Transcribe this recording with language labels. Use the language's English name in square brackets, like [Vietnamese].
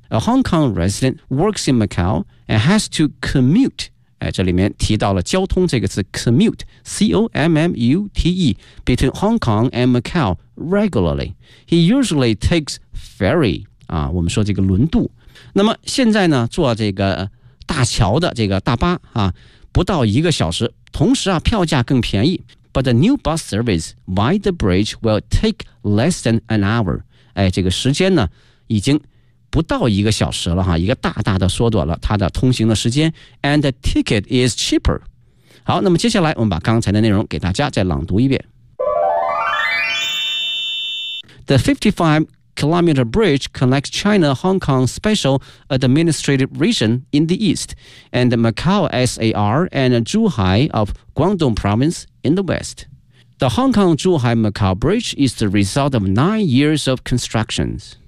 [English] A Hong Kong resident works in Macau and has to commute、 [Chinese] 哎、这里面提到了交通这个词 [English] commute C-O-M-M-U-T-E between Hong Kong and Macau regularly. He usually takes ferry、 [Chinese] 啊、我们说这个轮渡。那么现在呢坐这个大桥的这个大巴、啊、不到一个小时，同时啊票价更便宜。 [English] But the new bus service by the bridge will take less than an hour. [Chinese] 哎，这个时间呢，已经不到一个小时了哈，一个大大的缩短了它的通行的时间。 [English] And the ticket is cheaper. [Chinese] 好，那么接下来我们把刚才的内容给大家再朗读一遍。 [English] The 55-kilometer bridge connects China-Hong Kong Special Administrative Region in the east and Macau SAR and Zhuhai of Guangdong Province. In the west, the Hong Kong-Zhuhai-Macau Bridge is the result of 9 years of construction.